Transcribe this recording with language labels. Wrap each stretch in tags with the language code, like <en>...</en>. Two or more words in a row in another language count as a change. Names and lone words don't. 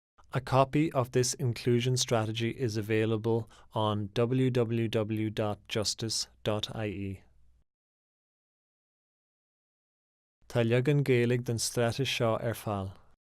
<en>A copy of this inclusion strategy is available on www.justice.ie.</en> <ga>Tá leagan Gaeilge den stratas seo ar fáil.</ga>